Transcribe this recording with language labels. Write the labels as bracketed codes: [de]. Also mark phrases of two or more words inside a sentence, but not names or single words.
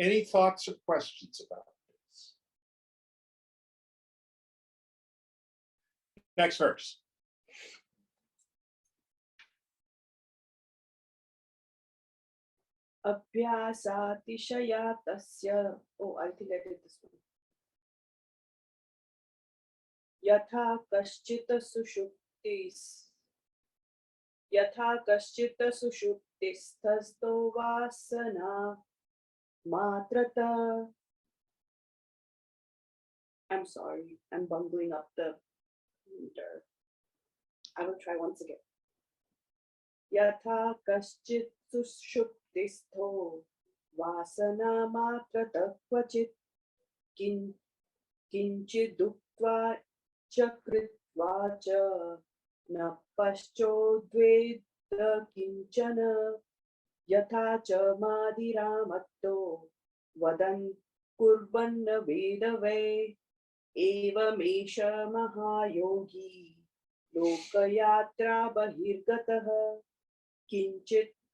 [en] Any thoughts or questions about this? Next verse. [sa] Abhyasatishaya tasya. [en] Oh, I think I did this one. [sa] Yatha kaschita sushuptis. Yatha kaschita sushuptis tasto vasana matrata. [en] I'm sorry, I'm bungling up the meter. I will try once again. [sa] Yatha kaschit sushuptisto vasana matrata kvachit kinchid duktva chakritva cha na paschodveda kinchana yatha cha madiramatto vadan kurvanna vedave evamesha mahayogi lokayatra bahirgatah kinchit